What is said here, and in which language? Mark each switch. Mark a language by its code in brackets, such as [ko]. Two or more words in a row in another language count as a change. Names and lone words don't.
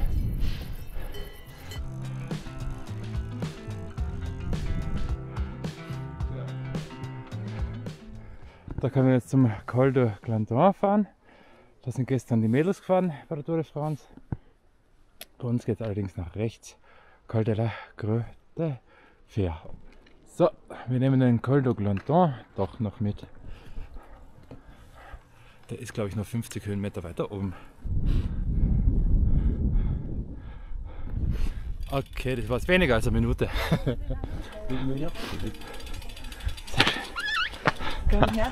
[de] Da können wir jetzt zum Col de Glandon fahren. Da sind gestern die Mädels gefahren bei der Tour de France. Bei uns geht es allerdings nach rechts. Col de la Creux de Fer. So, wir nehmen den Col de Glandon doch noch mit. Der ist, glaube ich, noch 50 Höhenmeter weiter oben. Okay, das war jetzt weniger als eine Minute. Komm her.